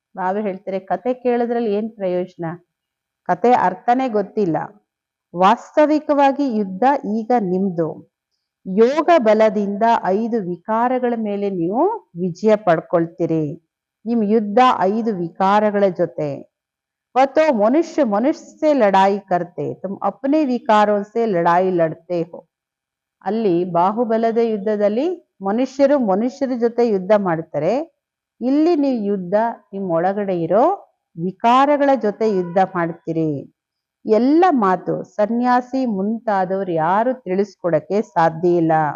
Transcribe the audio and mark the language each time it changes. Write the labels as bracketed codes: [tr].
[kn] ಬಾಬಾ ಹೇಳ್ತಾರೆ ಕತೆ ಕೇಳಿದ್ರಲ್ಲಿ ಏನ್ ಪ್ರಯೋಜನ? ಕತೆ ಅರ್ಥನೇ ಗೊತ್ತಿಲ್ಲ. ವಾಸ್ತವಿಕವಾಗಿ ಯುದ್ಧ ಈಗ ನಿಮ್ದು. ಯೋಗ ಬಲದಿಂದ 5 ವಿಕಾರಗಳ ಮೇಲೆ ನೀವು ವಿಜಯ ಪಡ್ಕೊಳ್ತೀರಿ. ನಿಮ್ ಯುದ್ಧ 5 ವಿಕಾರಗಳ ಜೊತೆ. [hi] वह तो मनुष्य से लड़ाई करते, तुम अपने विकारों से लड़ाई लड़ते हो. [kn] ಅಲ್ಲಿ ಬಾಹುಬಲದ ಯುದ್ಧದಲ್ಲಿ ಮನುಷ್ಯರ ಜೊತೆ ಯುದ್ಧ ಮಾಡ್ತಾರೆ. ಇಲ್ಲಿ ನೀವು ಯುದ್ಧ ನಿಮ್ಮ ಒಳಗಡೆ ಇರೋ ವಿಕಾರಗಳ ಜೊತೆ ಯುದ್ಧ ಮಾಡ್ತೀರಿ. ಎಲ್ಲ ಮಾತು ಸನ್ಯಾಸಿ ಮುಂತಾದವ್ರು ಯಾರು ತಿಳಿಸ್ಕೊಡಕ್ಕೆ ಸಾಧ್ಯ ಇಲ್ಲ.